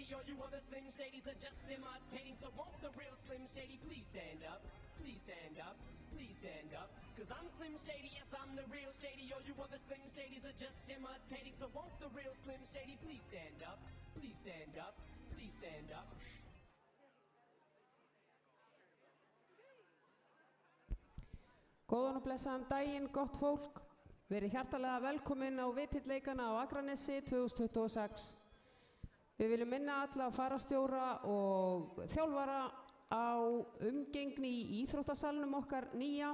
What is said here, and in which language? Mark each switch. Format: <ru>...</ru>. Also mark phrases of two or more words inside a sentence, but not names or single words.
<en>All you other Slim Shadys are just imitating. So won't the real Slim Shady please stand up? Please stand up. Please stand up. Cause I'm Slim Shady, yes, I'm the real Shady. All you other Slim Shadys are just imitating. So won't the real Slim Shady please stand up? Please stand up. Please stand up.</en> <is>Góðan og blessaðan daginn, gott fólk. Verið hjartalega velkomin á Vitilleikana á Akranesi 2026. Við viljum minna alla farastjóra og þjálfara á umgengni í íþróttasalnum okkar nýja.</is>